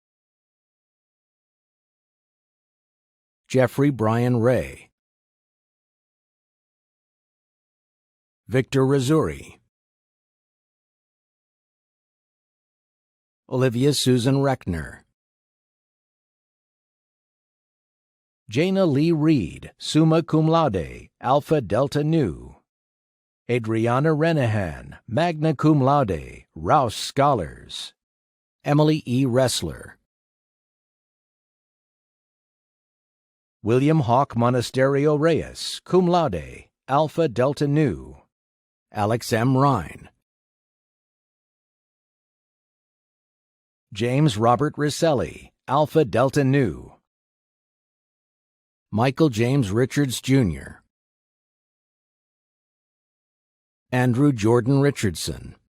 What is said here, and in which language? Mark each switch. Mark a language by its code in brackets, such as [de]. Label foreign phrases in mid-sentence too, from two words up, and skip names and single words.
[en] Jeffrey Brian Ray. Victor Razuri. Olivia Susan Reckner. Jana Lee Reed, [la] summa cum laude, Alpha Delta Nu. [en] Adriana Renahan, [la] magna cum laude, [en] Rouse Scholars. Emily E. Ressler. William Hawk Monasterio Reyes, [la] cum laude, [en] Alpha Delta Nu. Alex M. Rhine. James Robert Risselli, Alpha Delta Nu. Michael James Richards, Jr. Andrew Jordan Richardson.